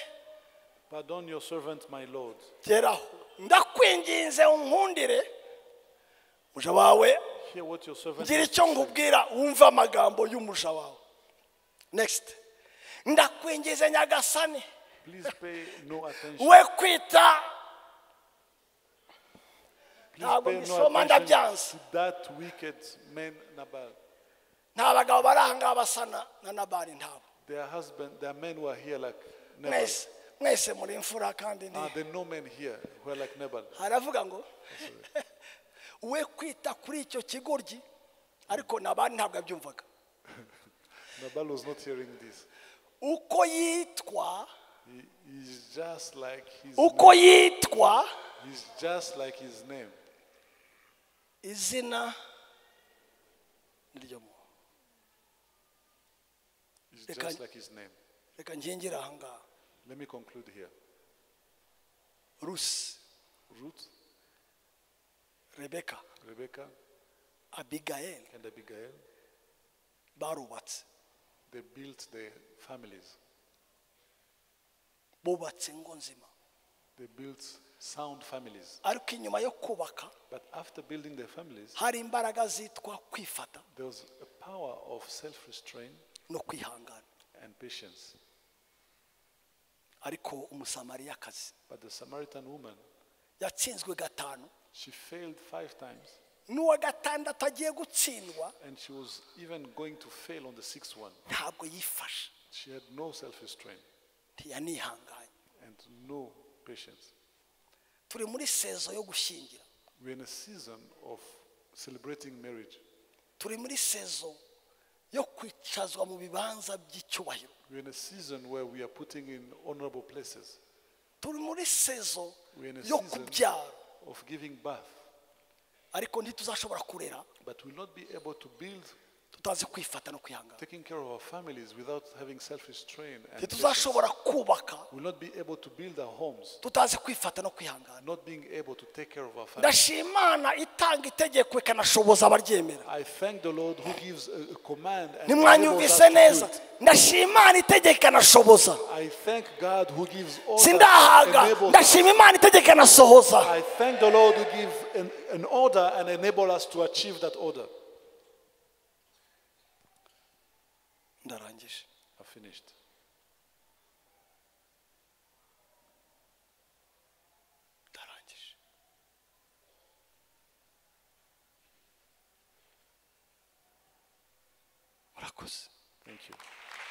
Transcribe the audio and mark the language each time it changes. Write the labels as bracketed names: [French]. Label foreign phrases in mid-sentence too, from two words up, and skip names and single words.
[English] Pardon your servant, my Lord. [Kinyarwanda] Geraho ndakwinginze unkundire muja wawe [English] Hear what your servant [Kinyarwanda] ngira [English] has [Kinyarwanda] icyo [English] to say. [Kinyarwanda] ngubwira wumva amagambo y'umuja wawe. [English] Next. [Kinyarwanda] Ndakwingize nyagasani [English] Please pay no attention. [Kinyarwanda] we kwita [English] Please [Kinyarwanda] ntabwo [English] pay no [Kinyarwanda] mbisoma [English] attention [Kinyarwanda] ndabyanze. [English] to that wicked man Nabal. [Kinyarwanda] Nta bagabo bari aha ngaha basa na Nabali ntabo. [English] Their men who are here like Nabal. [Kinyarwanda] Mwese muri imfura kandi [English] There are no men here who are like Nabal. [Kinyarwanda] haravuga ngo we kwita kuri icyo kigoryi, ariko Nabali ntabwo abyumvaga. [English] Nabal was not hearing this. [Kinyarwanda] Uko yitwa [English] He's just like his [Kinyarwanda] uko [English] name. [Kinyarwanda] yitwa [English] He's just like his name. [Kinyarwanda] izina niryo mu. [English] He's just like his name. [Kinyarwanda] Reka ngingira aha ngaha. [English] Let me conclude here. [Kinyarwanda] Rusi, [English] Ruth, [Kinyarwanda] Rebeka, [English] Rebecca, Abigail and Abigail, [Kinyarwanda] barubatse, [English] they built their families. [Kinyarwanda] bubatse ingo nzima. [English] They built sound families. [Kinyarwanda] Ariko inyuma yo kubaka [English] But after building their families, [Kinyarwanda] hari imbaraga zitwa kwifata [English] there was a power of self-restraint [Kinyarwanda] no kwihangana. [English] and patience. [Kinyarwanda] Ariko umusamariyakazi [English] But the Samaritan woman, [Kinyarwanda] yatsinzwe gatanu, [English] she failed 5 times. [Kinyarwanda] n'uwa gatandatu agiye gutsindwa [English] And she was even going to fail on the 6th one. [Kinyarwanda] ntabwo yifashe, [English] She had no self-restraint [Kinyarwanda] ntiyanihanganye. [English] and no patience. [Kinyarwanda] Turi muri sezo yo gushyingira, [English] We're in a season of celebrating marriage. [Kinyarwanda] turi muri sezo yo kwicazwa mu bibanza by'icyubahiro, [English] We're in a season where we are putting in honorable places. [Kinyarwanda] turi muri sezo [English] We're in a [Kinyarwanda] yo [English] season [Kinyarwanda] kubyara, [English] of giving birth. [Kinyarwanda] ariko ntituzashobora kurera [English] But we'll not be able to build [Kinyarwanda] tutazi kwifata no kwihangana. [English] Taking care of our families without having self-restraint and patience. [Kinyarwanda] Ntituzashobora kubaka [English] We'll not be able to build our homes, [Kinyarwanda] tutazi kwifata no kwihangana. [English] not being able to take care of our families. [Kinyarwanda] Ndashima Imana itanga itegeko ikanashoboza abaryemera. [English] I thank the Lord who gives a command and enables us [Kinyarwanda] Nimwanyumvise [English] to do [Kinyarwanda] neza. [English] it. [Kinyarwanda] Ndashima Imana itegeko ikanashoboza. [English] I thank God who gives order [Kinyarwanda] Sindahaga. [English] and enables us. [Kinyarwanda] Ndashima Imana itegeko ikanasohoza. [English] I thank the Lord who gives an order and enable us to achieve that order. [Kinyarwanda] Ndarangije. [English] I've finished. [Kinyarwanda] Ndarangije. Murakoze. [English] Thank you.